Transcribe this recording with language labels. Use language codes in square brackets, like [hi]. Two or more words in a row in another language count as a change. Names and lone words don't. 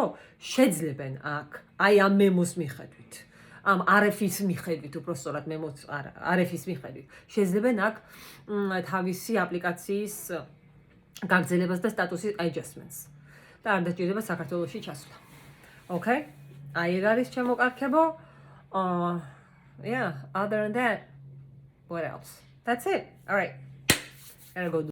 [ka] შეძლებენ აქ, აი ამ მემოს მიხედვით, ამ RF-ის მიხედვით, უბრალოდ მემოს RF-ის მიხედვით, შეძლებენ აქ თავისი აპლიკაციის გაგრძელებას და სტატუსის adjustments. და არ დაჭირდება საქართველოში ჩასვლა. Okay? აი ეგ არის ჩემო კარგებო. [en] Yeah, other than that, what else? That's it. All right. Gotta go do